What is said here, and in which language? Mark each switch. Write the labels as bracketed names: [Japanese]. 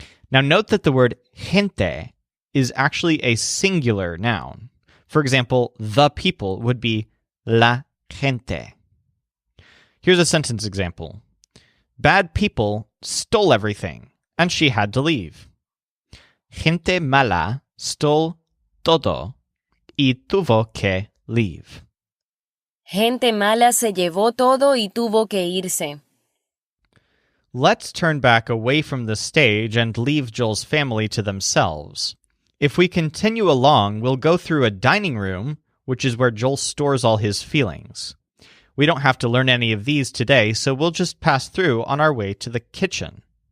[English] Now note that the word gente is actually a singular noun. For example, the people would be la gente. Here's a sentence example. Bad people stole everything, and she had to leave. [Spanish] Gente mala [English] stole [Spanish] todo y tuvo que [English] leave. [Spanish] Gente mala se llevó todo y tuvo que irse. [English] Let's turn back away from the stage and leave Joel's family to themselves. If we continue along, we'll go through a dining room, which is where Joel stores all his feelings. We don't have to learn any of these today, so we'll just pass through on our way to the kitchen.